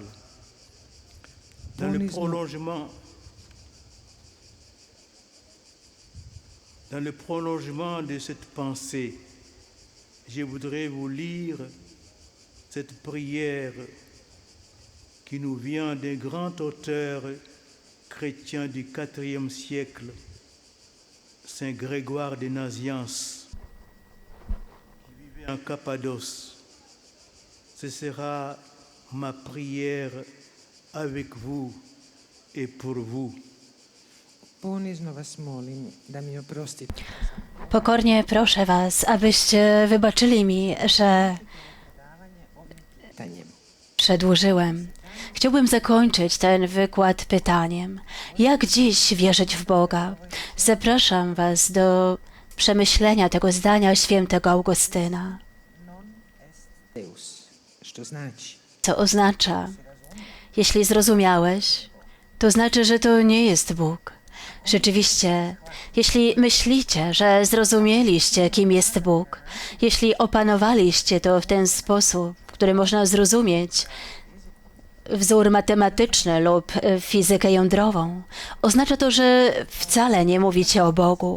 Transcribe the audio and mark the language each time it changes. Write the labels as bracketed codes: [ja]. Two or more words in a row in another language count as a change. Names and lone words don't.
[fr] Dans le prolongement de cette pensée, je voudrais vous lire cette prière qui nous vient d'un grand auteur chrétien du IVe siècle, Saint Grégoire de Nazianze, qui vivait en Cappadoce. Ce sera ma prière avec vous et pour vous. [hr] Ponizno vas molim da mi oprostite. [pl] Pokornie proszę was, abyście wybaczyli mi, że [hr] Pitanjem. [pl] przedłużyłem. Chciałbym zakończyć ten wykład pytaniem. Jak dziś wierzyć w Boga? Zapraszam was do przemyślenia tego zdania świętego Augustyna. [la] Deus. [hr] Što znači? [pl] Co oznacza? Jeśli zrozumiałeś, to znaczy, że to nie jest Bóg. Rzeczywiście, jeśli myślicie, że zrozumieliście, kim jest Bóg, jeśli opanowaliście to w ten sposób, który można zrozumieć, wzór matematyczny lub fizykę jądrową, oznacza to, że wcale nie mówicie o Bogu.